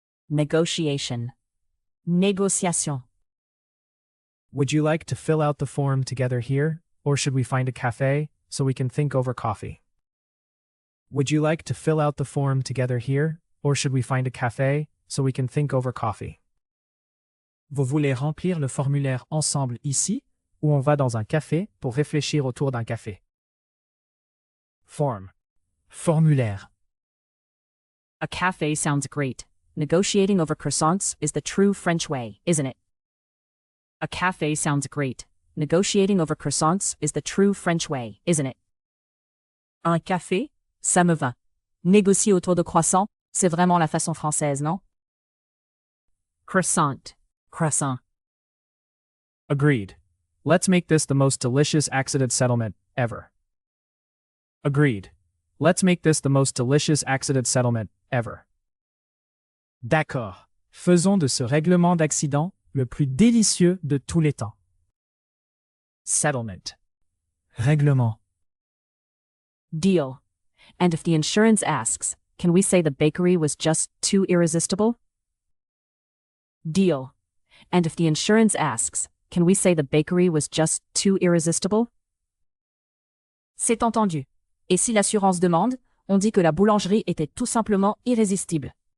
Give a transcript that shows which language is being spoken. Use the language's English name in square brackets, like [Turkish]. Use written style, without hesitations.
[English] Negotiation. Négociation. Would you like to fill out the form together here, or should we find a cafe so we can think over coffee? Would you like to fill out the form together here, or should we find a cafe so we can think over coffee? [French] Vous voulez remplir le formulaire ensemble ici, ou on va dans un café pour réfléchir autour d'un café? [English] Form. [French] Formulaire. [English] A cafe sounds great. Negotiating over croissants is the true French way, isn't it? A cafe sounds great. Negotiating over croissants is the true French way, isn't it? [French] Un café? Ça me va. Négocier autour de croissants, c'est vraiment la façon française, non? [English] Croissant. Croissant. Agreed. Let's make this the most delicious accident settlement ever. Agreed. Let's make this the most delicious accident settlement ever. [French] D'accord. Faisons de ce règlement d'accident le plus délicieux de tous les temps. [English] Settlement. [French] Règlement. [English] Deal. And if the insurance asks, can we say the bakery was just too irresistible? Deal. And if the insurance asks, can we say the bakery was just too irresistible? [French] C'est entendu. Et si l'assurance demande, on dit que la boulangerie était tout simplement irrésistible.